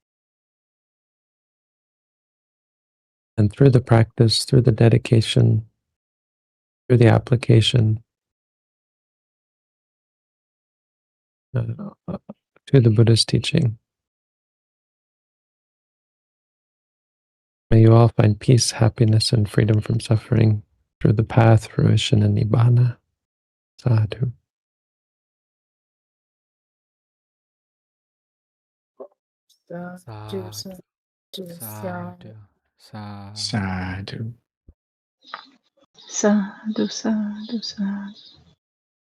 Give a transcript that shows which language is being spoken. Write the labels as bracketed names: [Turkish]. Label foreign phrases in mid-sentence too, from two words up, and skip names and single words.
[English] And through the practice, through the dedication, through the application to the Buddha's teaching. May you all find peace, happiness, and freedom from suffering through the path, fruition, and nibbana. [Pali] Sadhu. Sadhu, Sadhu, sadhu, sadhu, sadhu. Sadhu. Sadhu, sadhu, sadhu.